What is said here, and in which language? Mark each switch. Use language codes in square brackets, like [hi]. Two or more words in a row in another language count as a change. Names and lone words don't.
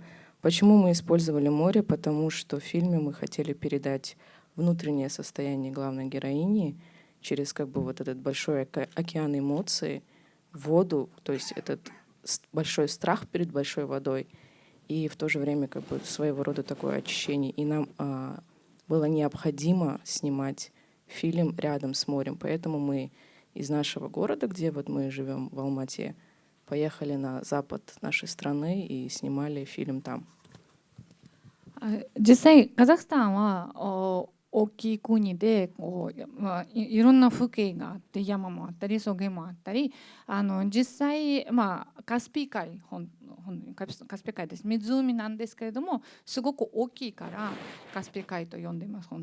[ru] Почему мы использовали море? Потому что в фильме мы хотели передать внутреннее состояние главной героини через как бы вот этот большой океан эмоций, воду, то есть этот большой страх перед большой водой, и в то же время как бы своего рода такое очищение. И нам было необходимо снимать фильм рядом с морем. Поэтому мы из нашего города, где вот мы живем в Алмате, поехали на запад нашей страны и снимали фильм там. [ja] 実際カザフスタンは大きい国でいろんな風景があって山もあったり草原もあったり実際、カスピ海カスピ海です湖なんですけれどもすごく大きいからカスピ海と呼んでます。